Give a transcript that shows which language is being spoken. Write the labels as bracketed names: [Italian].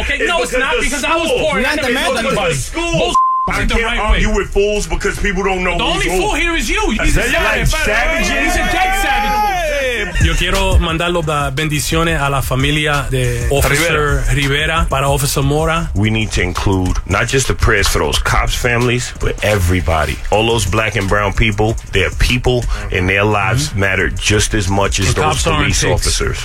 [English] Okay, no, it's not because I was poor. Not the man. Because the school. I can't argue with fools because people don't know. The only fool here is you. He's a savage. He's a dead savage. [Spanish] Yo quiero mandar las bendiciones a la familia de Officer Rivera para Officer Mora. [English] We need to include not just the prayers for those cops' families, but everybody. All those black and brown people, their people and their lives matter just as much as those police officers.